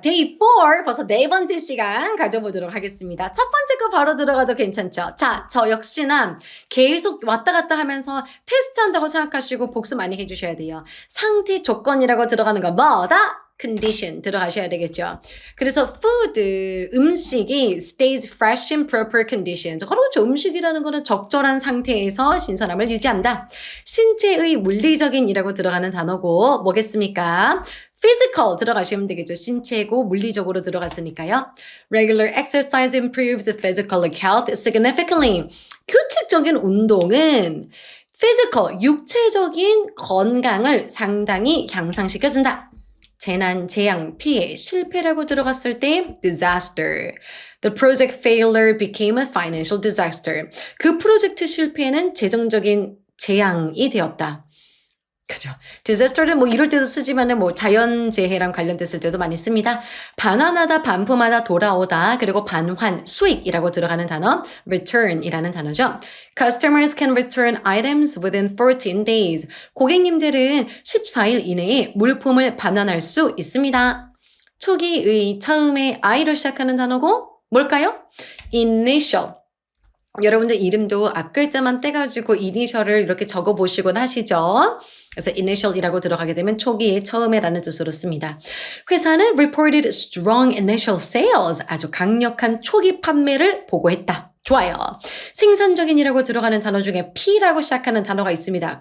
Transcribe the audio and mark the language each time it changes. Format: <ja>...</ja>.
<ko>Day 4 벌써 4번째 시간 가져보도록 하겠습니다. 첫 번째 거 바로 들어가도 괜찮죠? 자, 저 역시나 계속 왔다 갔다 하면서 테스트한다고 생각하시고 복습 많이 해주셔야 돼요. 상태 조건이라고 들어가는 거 뭐다? condition 들어가셔야 되겠죠. 그래서</ko> <en>food,</en> <ko>음식이</ko> <en>stays fresh in proper conditions.</en> <ko>그렇죠. 음식이라는 거는 적절한 상태에서 신선함을 유지한다. 신체의 물리적인이라고 들어가는 단어고 뭐겠습니까? physical 들어가시면 되겠죠. 신체고 물리적으로 들어갔으니까요.</ko> <en>Regular exercise improves physical health significantly.</en> <ko>규칙적인 운동은 physical, 육체적인 건강을 상당히 향상시켜준다. 재난, 재앙, 피해, 실패라고 들어갔을 때 disaster.</ko> <en>The project failure became a financial disaster.</en> <ko>그 프로젝트 실패는 재정적인 재앙이 되었다. 그죠. disaster는 뭐 이럴 때도 쓰지만은 뭐 자연재해랑 관련됐을 때도 많이 씁니다. 반환하다, 반품하다, 돌아오다, 그리고 반환, 수익이라고 들어가는 단어 return이라는 단어죠.</ko> <en>Customers can return items within 14 days.</en> <ko>고객님들은 14일 이내에 물품을 반환할 수 있습니다. 초기의 처음에 I로 시작하는 단어고 뭘까요?</ko> <en>initial.</en> <ko>여러분들 이름도 앞글자만 떼가지고 이니셜을 이렇게 적어보시곤 하시죠. 그래서 initial이라고 들어가게 되면 초기에 처음에라는 뜻으로 씁니다. 회사는</ko> <en>reported strong initial sales.</en> <ko>아주 강력한 초기 판매를 보고했다. 좋아요. 생산적인이라고 들어가는 단어 중에 P라고 시작하는 단어가 있습니다.</ko>